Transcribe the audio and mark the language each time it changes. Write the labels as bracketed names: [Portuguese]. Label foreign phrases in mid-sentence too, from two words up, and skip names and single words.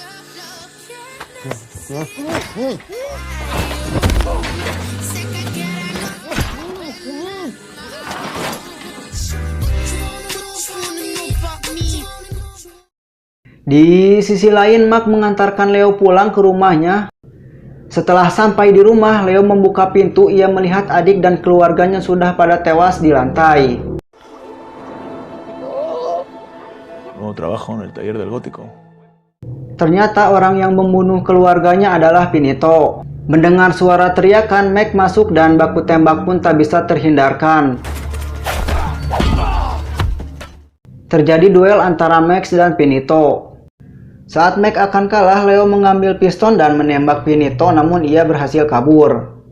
[Indonesian] Di sisi lain, Mark mengantarkan Leo pulang ke rumahnya. Setelah sampai di rumah, Leo membuka pintu. Ia melihat adik dan keluarganya sudah pada tewas di lantai. [Spanish] Nuevo trabajo en el taller del gótico. [Indonesian] Ternyata orang yang membunuh keluarganya adalah Pinito. Mendengar suara teriakan, Mac masuk dan baku tembak pun tak bisa terhindarkan. Terjadi duel antara Max dan Pinito. Saat Mac akan kalah, Leo mengambil piston dan menembak Pinito, namun ia berhasil kabur.